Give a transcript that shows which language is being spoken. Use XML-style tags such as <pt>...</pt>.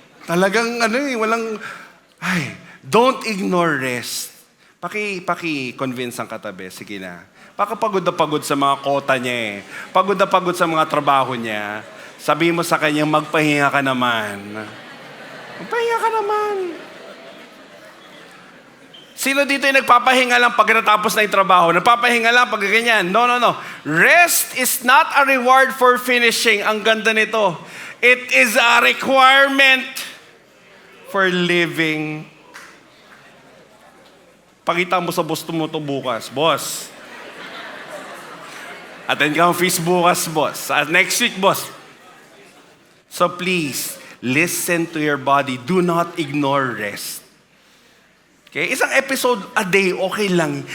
<tl>Talagang walang,</tl> <en>don't ignore rest.</en> <tl>Paki-convince ang katabi. Sige na. Baka pagod na pagod sa mga kota niya eh. Pagod na pagod sa mga trabaho niya. Sabihin mo sa kanya, magpahinga ka naman. Magpahinga ka naman. Sino dito yung nagpapahinga lang pag natapos na yung trabaho? Nagpapahinga lang pag ganyan. No.</tl> <en>Rest is not a reward for finishing.</en> <tl>Ang ganda nito.</tl> <en>It is a requirement for living.</en> <tl>Pakita mo sa boss mo ito bukas. Boss. Attend ka ang feast bukas, boss.</tl> <en>Next week, boss. So please, listen to your body. Do not ignore rest. Okay?</en> <tl>Isang episode a day, okay lang.</tl>